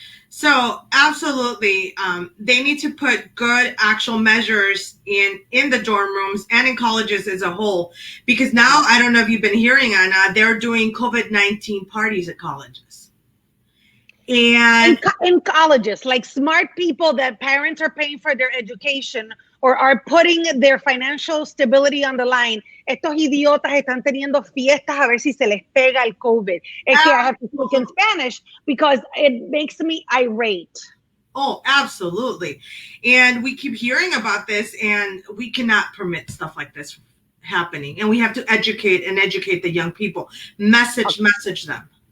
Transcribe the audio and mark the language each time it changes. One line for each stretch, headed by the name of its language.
English: So absolutely, they need to put good actual measures in the dorm rooms and in colleges as a whole, because now, I don't know if you've been hearing, Anna, they're doing COVID-19 parties at colleges. And in colleges, like smart people that parents are paying for their education or are putting their financial stability on the line.
Spanish: Estos idiotas están teniendo fiestas a ver si se les pega el COVID. Es que
English: I have to speak in Spanish because it makes me irate. Oh, absolutely. And we keep hearing about this, and we cannot permit stuff like this happening. And we have to educate the young people. Message them.